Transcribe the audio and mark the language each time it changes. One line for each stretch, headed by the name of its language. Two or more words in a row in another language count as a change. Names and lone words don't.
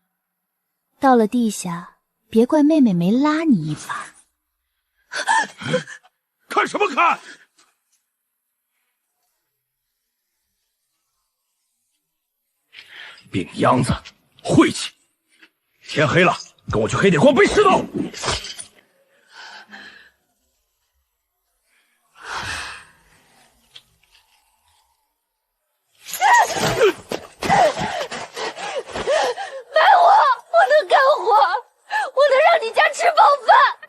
Chinese: 到了地下，別怪妹妹沒拉你一把。看什麼看？病秧子，晦氣！天黑了，跟我去黑鐵礦背石頭。买我能干活，我能讓你家吃飽飯。